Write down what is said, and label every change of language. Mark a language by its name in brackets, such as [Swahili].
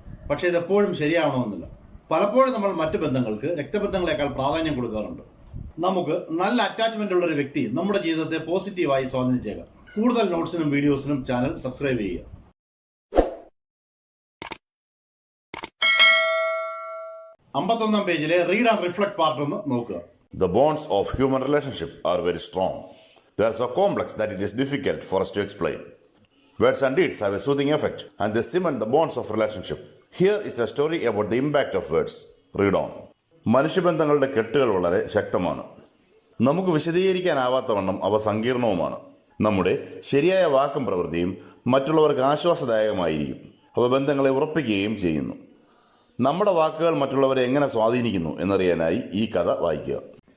[Malayalam] പക്ഷേ ഇതെപ്പോഴും ശരിയാവണമെന്നില്ല. പലപ്പോഴും നമ്മൾ മറ്റ് ബന്ധങ്ങൾക്ക് രക്തബന്ധങ്ങളെക്കാൾ പ്രാധാന്യം കൊടുക്കാറുണ്ട്. നമുക്ക് നല്ല അറ്റാച്ച്മെന്റ് ഉള്ള ഒരു വ്യക്തി നമ്മുടെ ജീവിതത്തെ പോസിറ്റീവായി സ്വാധീനിച്ചേക്കാം. കൂടുതൽ നോട്ട്സിനും വീഡിയോസിനും ചാനൽ സബ്സ്ക്രൈബ് ചെയ്യുക. 51 പേജിലെ റീഡ് ആൻഡ് റിഫ്ലക്ട് പാർട്ട് ഒന്ന് നോക്കുക. [English] The bonds of human relationship are very strong. They are so complex that it is difficult for us to explain. Words and deeds have a soothing effect, and they cement the bonds of relationship. Here is a story about the impact of words. Read on. [Malayalam] മനുഷ്യബന്ധങ്ങളുടെ കെട്ടുകൾ വളരെ ശക്തമാണ്. നമുക്ക് വിശദീകരിക്കാനാവാത്തവണ്ണം അവ സങ്കീർണവുമാണ്. നമ്മുടെ ശരിയായ വാക്കും പ്രവൃത്തിയും മറ്റുള്ളവർക്ക് ആശ്വാസദായകമായിരിക്കും. അവ ബന്ധങ്ങളെ ഉറപ്പിക്കുകയും ചെയ്യുന്നു. നമ്മുടെ വാക്കുകൾ മറ്റുള്ളവരെ എങ്ങനെ സ്വാധീനിക്കുന്നു എന്നറിയാനായി ഈ കഥ വായിക്കുക.